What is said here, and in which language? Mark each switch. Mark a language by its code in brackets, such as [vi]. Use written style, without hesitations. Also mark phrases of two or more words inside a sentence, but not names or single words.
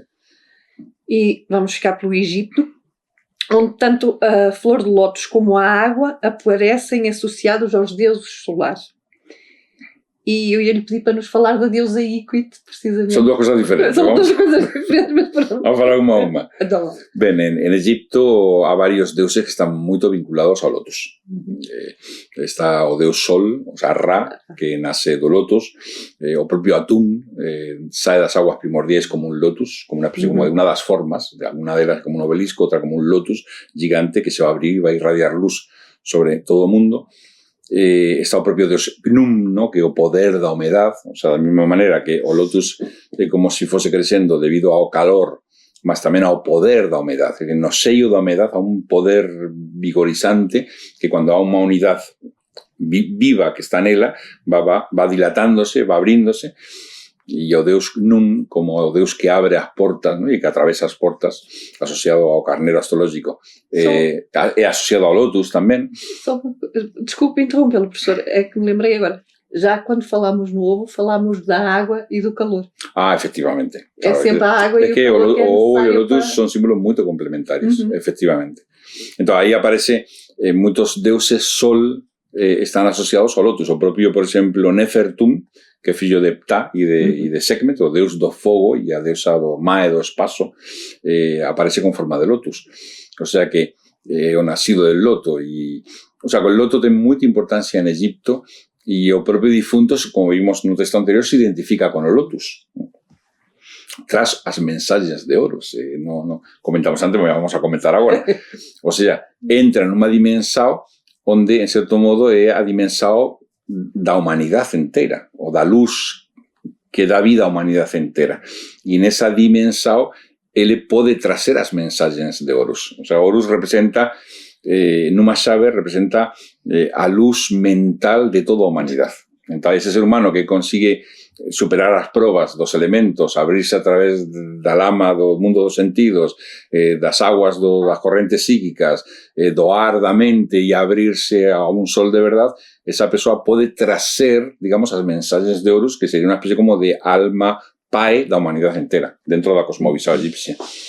[pt] E vamos ficar pelo Egito, onde tanto a flor de lótus como a água aparecem associados aos deuses solares. E eu ia lhe pedir para nos falar da deusa Íquit, precisamente. São duas coisas diferentes. Mas pronto. Vamos a falar uma a uma. Então. Bem, [gl] en Egipto há vários deuses que están muito vinculados ao lotus. Está o deus Sol, o sea, Ra, que nace do lotus. O propio Atún sai das aguas primordiais como un lotus, [es] como una especie como de una das formas, una delas como un obelisco, outra como un lotus gigante que se va a abrir y va a irradiar luz sobre todo o mundo. [gl] está o propio Deus Gnum, ¿no? Que é o poder da humedad, o sea, da mesma maneira que o lotus é como se fose crecendo debido ao calor, mas tamén ao poder da humedad, que no seio da humedad há un poder vigorizante que cando há unha unidade viva que está nela, va dilatándose, va abríndose, e o Deus Gnum, como o Deus que abre as portas, ¿no? E que atravesa as portas, asociado ao carneiro astrológico, é asociado ao lotus tamén. [pt] Desculpe interrompê-lo, professor, é que me lembrei agora. Já quando falámos no ovo, falámos da água e do calor. Efectivamente. Claro, é sempre a água e o calor que é o ovo e o lotus para... [gl] son símbolos moito complementarios, efectivamente. Entón, aí aparece moitos deuses sol están asociados ao lotus. O propio, por exemplo, Nefertum, que é fillo de Ptah e de Sekhmet, o deus do fogo e a deusa do mar e do espaço, aparece con forma de lotus. O sea que o nacido del loto. O sea, que o loto ten moita importancia en Egipto e o propio difunto, como vimos no texto anterior, se identifica con o lotus. Tras as mensaxes de Horus. No comentamos antes, mas vamos a comentar agora. O sea, entra nunha dimensão onde, en certo modo, é a dimensão da humanidade inteira, ou da luz que dá vida á humanidade inteira. E nesa dimensão, ele pode trazer as mensaxes de Horus. O sea, Horus representa, nunha chave, representa a luz mental de toda a humanidade. Entón, ese ser humano que consigue superar as probas dos elementos, abrirse a través da lama do mundo dos sentidos, das aguas das correntes psíquicas, do ar da mente e abrirse a un sol de verdade, esa persoa pode trazer, digamos, as mensaxes de Horus, que sería unha especie como de alma pai da humanidade entera, dentro da cosmovisão egipcia.